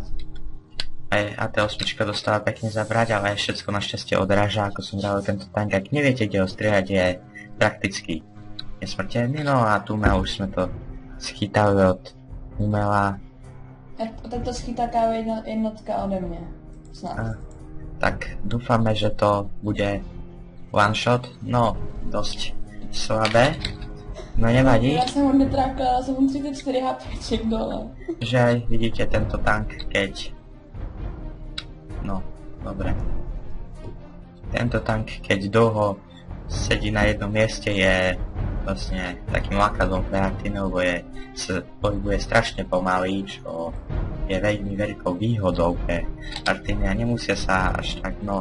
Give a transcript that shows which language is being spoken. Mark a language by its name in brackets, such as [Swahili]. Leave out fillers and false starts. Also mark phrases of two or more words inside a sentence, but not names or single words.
[Slovak] Aj AT8 dostala pekne zabrať, ale všetko našťastie odráža, ako som hral tento tank. Ak neviete, kde ho strieľať, je prakticky nesmrteľný, no a tu už sme to schytali od umela. Tak to schytá KV jednotka ode mňa. [Czech] Snad. [Slovak] Tak dúfame, že to bude [English] one shot. [Slovak] No, dosť slabé. No nevadí. [Czech] Já jsem ho netrákala, já jsem mu 34 HPček dole. [Slovak] Že vidíte tento tank, keď... No, dobre. Tento tank, keď dlho sedí na jednom mieste, je vlastne takým lákadlom pre Artinu, lebo sa pohybuje strašne pomaly, čo je veľmi veľkou výhodou pre Artiny a nemusia sa až tak, no...